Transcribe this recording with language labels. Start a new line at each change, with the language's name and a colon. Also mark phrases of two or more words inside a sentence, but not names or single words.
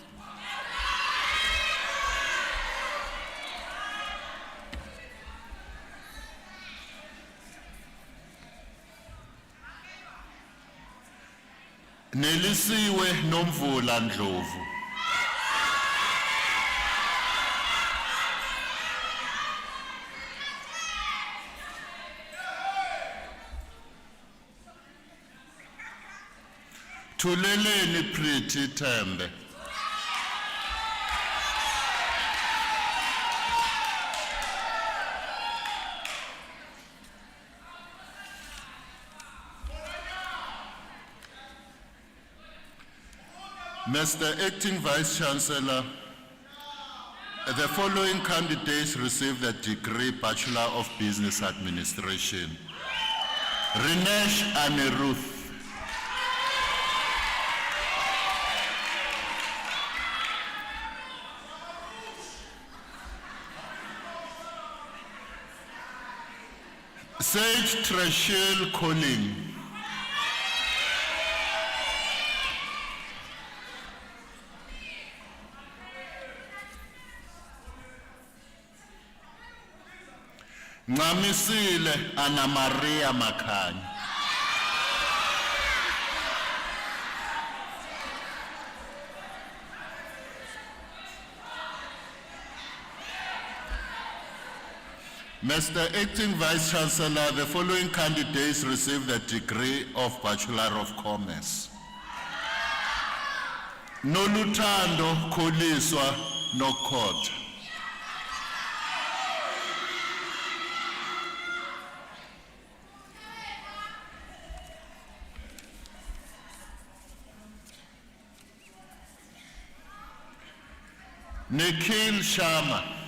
English: Nelisiwe Nomvula Ndlovu. Thuleleni Pretty Tembe. Mr. Acting Vice Chancellor, the following candidates receive the degree Bachelor of Business Administration. Rinesh Aniruth. Sage Treshelle Colling. Ncamisile Anna Maria Makhanya. Mr. Acting Vice Chancellor, the following candidates receive the degree of Bachelor of Commerce. Noluthando Kholiswa Nokhotha. Nikhil Sharma.